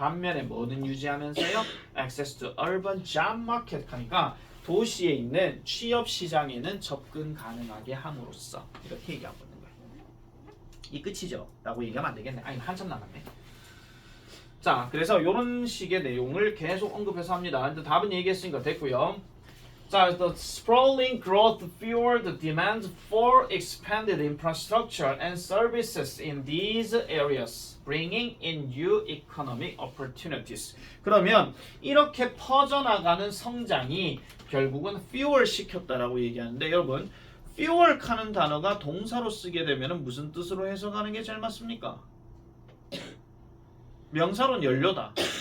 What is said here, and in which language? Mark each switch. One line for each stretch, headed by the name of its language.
Korean: 반면에 뭐는 유지하면서요?
English: Access to urban job market
Korean: 하니까 도시에 있는 취업 시장에는 접근 가능하게 함으로써 이렇게 얘기하고 있는 거예요. 이 끝이죠? 라고 얘기하면 안 되겠네. 아니 한참 남았네. 자, 그래서 이런 식의 내용을 계속 언급해서 합니다. 근데 답은 얘기했으니까 됐고요.
English: 자, the sprawling growth fueled the demand for expanded infrastructure and services in these areas, bringing in new economic opportunities.
Korean: 그러면 이렇게 퍼져나가는 성장이 결국은 fuel 시켰다라고 얘기하는데 여러분, fuel 하는 단어가 동사로 쓰게 되면 무슨 뜻으로 해석하는 게 제일 맞습니까? 명사로는 연료다.